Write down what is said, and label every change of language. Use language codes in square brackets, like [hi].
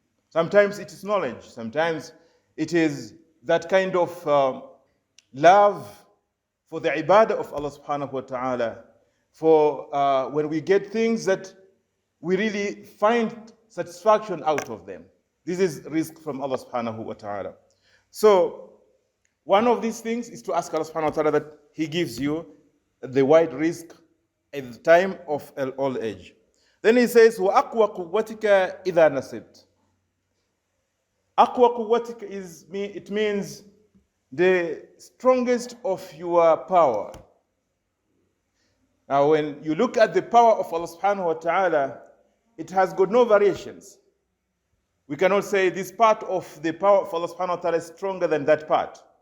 [en] Sometimes it is knowledge. Sometimes it is that kind of love for the ibadah of Allah subhanahu wa ta'ala, for when we get things that we really find satisfaction out of them. This is rizq from Allah subhanahu wa ta'ala. So one of these things is to ask Allah subhanahu wa ta'ala that He gives you the wide rizq at the time of old age. Then He says, [ar] وَأَقْوَى قُوَّتِكَ إِذَا نَسِبْتَ. [en] Aqwa quwwatika it means the strongest of your power. Now, when you look at the power of Allah subhanahu wa ta'ala, it has got no variations. We cannot say this part of the power of Allah subhanahu wa ta'ala is stronger than that part.